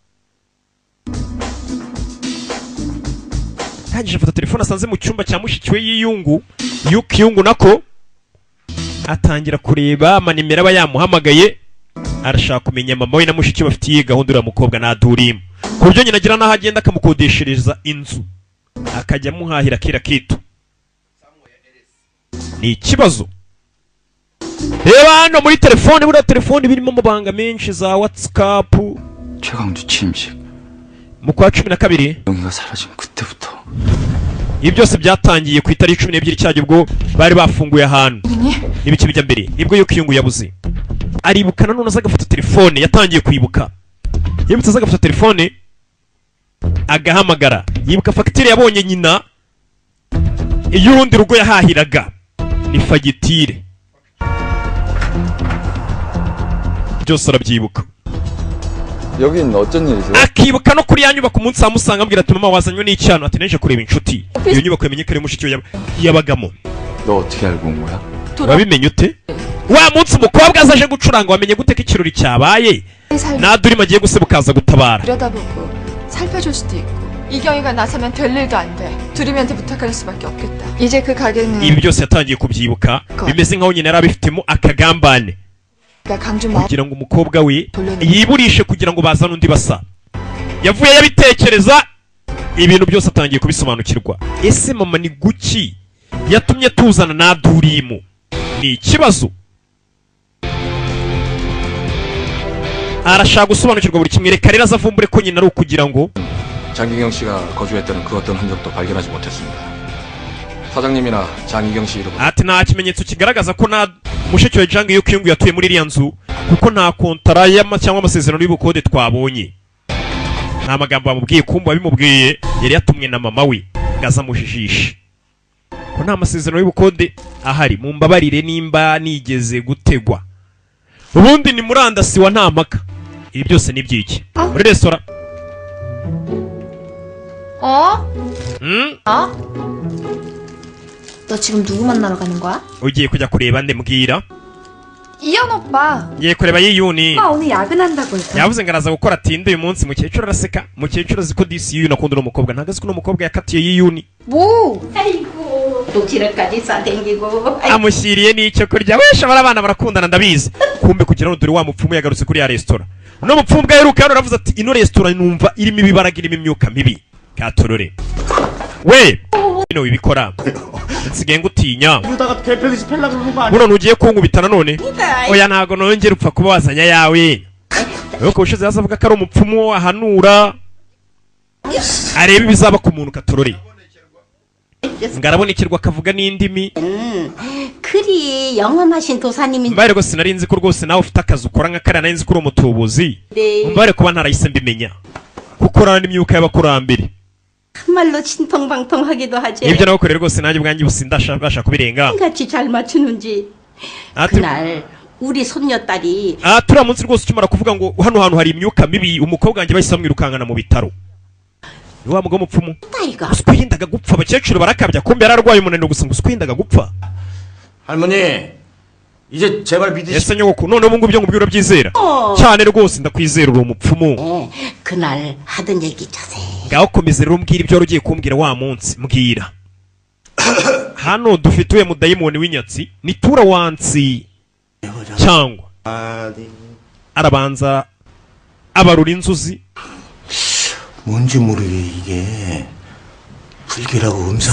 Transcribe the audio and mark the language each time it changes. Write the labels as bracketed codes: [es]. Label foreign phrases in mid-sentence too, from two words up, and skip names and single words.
[rw] kangije afata telefone asanze mu cyumba cya mushiki we yiyungu Yukyungu nako atangira kureba amanimero aba yamuhamagaye arashaka kumenya mama we na mushiki bafitiye gahunda uriya mukobwa nadurimo ku buryo nyina agira n'aho agenda akamukodeshereza inzu akajya amuhahira kera kitu ni ikibazo reba hano muri telefone buriya telefone birimo amabanga menshi za WhatsApp [ko] 최강주 취임식 [rw] mu kwa 12 [ko] 영희가 사라진 그때부터 [rw] ibi byose byatangiye ku itariki 12 cyajya ubwo bari bafunguye ahantu n'ibiki bijya mbere nibwo Yukyungu yabuze aribukana none azagafata telefone yatangiye kwibuka yibutse azagafata telefone agahamagara yibuka fagitire yabonye nyina iy'urundi rugo yahahiraga ni fagitire byose arabyibuka [ko] 여긴 어쩐 일이세요? [rw] akibuka no kuri ya nyubako umunsi amusanga ambwira ati mama wazanywe n'icyano ati neje kureba inshuti iyo nyubako yamenye ko ari mushiki we yabagamo [ko] 너 어떻게 알고 온 거야? [rw] wabimenye ute? Wa munsi umukobwa azaje gucuranga wamenye gute ko ikirori cyabaye? 나둘이만 agiye gusebukaza gutabara. [ko] 들여다보고 살펴줄 수도 있고 이경이가 나서면 될 일도 안 돼. 두림이한테 부탁할 수밖에 없겠다. 이제 그 가게는 [rw] 이bi byose yatangiye kubyibuka bimeze nkaho nyine yarabifitemo akagambane [ko] 강주 마음 [rw] kugira ngo umukobwa we yiburishe kugira ngo bazane undi basa. Yavuye yabitekereza ibintu byose atangiye kubisobanukirwa. Ese mama ni guki yatumye tuzana na Durimu? Ni ikibazo. arashaka gusobanukirwa buri kimwe. Reka rero azavumbure ko nyina ari ukugira ngo [ko] 장기경 씨가 거주했다는 그 어떤 흔적도 발견하지 못했습니다. 사장님이나 장기경 씨 이름은 [rw] ati nta kimenyetso kigaragaza ko na mushiki wa Jang Yukyung yatuye muri iriya nzu kuko nta kontara cyangwa amasezerano y'ubukode twabonye. Nta magambo bamubwiye, kumva bimubwiye yari yatumwe na mama we ngaza mujijisha ko nta masezerano y'ubukode ahari. Mumbabarire nimba nigeze gutegwa. Ubundi ni murandasi wa nta mpaka. Ibi byose ni byiki muri restaurant? [ko] 너 지금 누구 만나러 가는 거야? [rw] ugiye kujya kureba nde mbwira? [ko] 이현 오빠. [rw] ngiye kureba Yiyuni. [ko] 오빠 오늘 야근한다고 했어. [rw] yavuze ngo araza gukora atinde uyu munsi. Mukecuru araseka. Mukecuru azi ko disi Yiyuni akunda uno mukobwa. Ntago azi ko uno mukobwa yakatiye Yiyuni. [ko] 뭐? 아이고 또 지랄까지 싸댕기고. [rw] amushyiriye n'icyo kurya. wesha bari abana barakundana ndabizi. kumbe kugira ngo dore wa mupfumu yagarutse kuri ya restaurant. uno mupfumu bwa heruka hano aravuze ati ino restaurant numva irimo ibibaraga, irimo imyuka mibi. Katorore we bino wibikora nsigaye ngutinya. [ko] 이러다가 대표듯이 펠라 그러는 거 아니야? [rw] buno ntugiye kunkubita nanone? oya ntago nongera upfa kuba wazanya yawe. Yuko ushize yazavuga ko ari umupfumu ahanura areba ibizaba ku muntu. Katorore ngarabonekerwa akavuga n'indimi. [ko] 그리 영험하신 도사님인 [rw] mbare rwose nari nzi ko rwose nawe ufite akazi ukora nka kariya. nari nzi ko uri umutubuzi. mbare kuba ntarahise mbimenya kuko urana n'imyuka y'abakurambere. [ko] 참말로 신통방통하기도 하지. [rw] ibyo nabakorera rwose nanjye ubwanjye ubu sindabasha kubirenga. [ko] 같이 잘 맞추는지. 그날 우리 손녀딸이 [rw] turiya munsi rwose ukimara kuvuga ngo hano hantu hari imyuka mibi, umukobwa wanjye bahise bamwirukankana mu bitaro. ni wa mugabo mupfumu [ko] 딸이가 [rw] usiko yendaga gupfa. abakecuru barakabya, kumbe yararwaye umunaniro gusa ngo usiko yendaga gupfa. [ko] 할머니, 이제 제발 믿으시. [rw] ese nyogoko none ubu ngubu ibyo ngubyo urabyizera? cyane rwose ndakwizera uri umupfumu. [ko] 그날 하던 얘기 자세히. [rw] ngaho komeza rero umbwira ibyo wari ugiye kumbwira wa munsi. mbwira. hano dufite uwe mudayimoni w'inyatsi ni tura wansi cyangwa arabanza abarura inzuzi. [ko] 뭔지 모르게 이게 불길하고 음산.